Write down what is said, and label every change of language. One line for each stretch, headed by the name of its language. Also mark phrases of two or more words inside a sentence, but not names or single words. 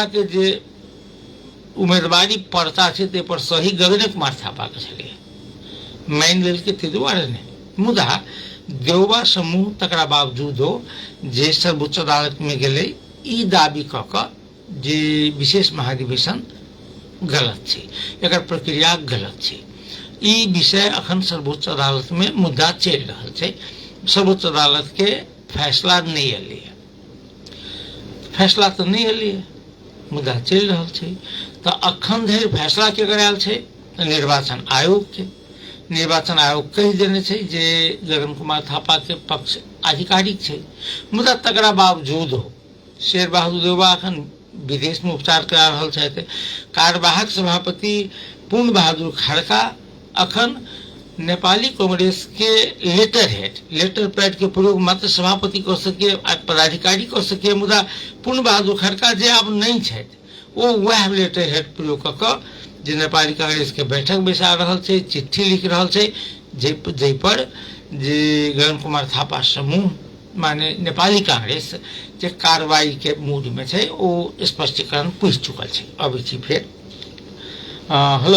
Maithili: के जे उम्मीदवारी पर्चा छै ताहि पर सही गगन कुमार थापा के छलै मान लेलकै ताहि दुआरे नहि मुदा देवबा समूह तकरा बावजूदो जे सर्वोच्च अदालत में गेलै ई दाबी कऽ कऽ जे विशेष महाधिवेशन गलत छै एकर प्रक्रिया गलत छै ई विषय अखन सर्वोच्च अदालत में मुद्दा चलि रहल छै सर्वोच्च अदालत के फैसला नहीं एलै फैसला तो नहीं एलै मुद्दा चलि रहल छै तऽ अखन धरि फैसला केकर आयल छै निर्वाचन आयोग के निर्वाचन आयोग कहि देने छै जे गगन कुमार थापा के पक्ष आधिकारिक छै मुदा तकरा बावजूद शेर बहादुर देवबा अखन विदेश में उपचार करा रहल छथि कार्यवाहक सभापति पूर्ण बहादुर खड़का अखन नेपाली कांग्रेस के
English: letter pad
Maithili: के प्रयोग मात्र सभापति कर सके पदाधिकारी कर सके मुदा पूर्ण बहादुर खड़का जे आब नहीं छथि ओ वह
English: letter head
Maithili: प्रयोग कऽ कऽ जे नेपाली कांग्रेस के बैठक बैसा रहल छै चिट्ठी लिख रहल छै जै पर जे गगन कुमार थापा समूह माने नेपाली कांग्रेस जे कार्रवाई के मूड में छै ओ स्पष्टीकरण पूछ चुकल छै अबै छी फेर हेलो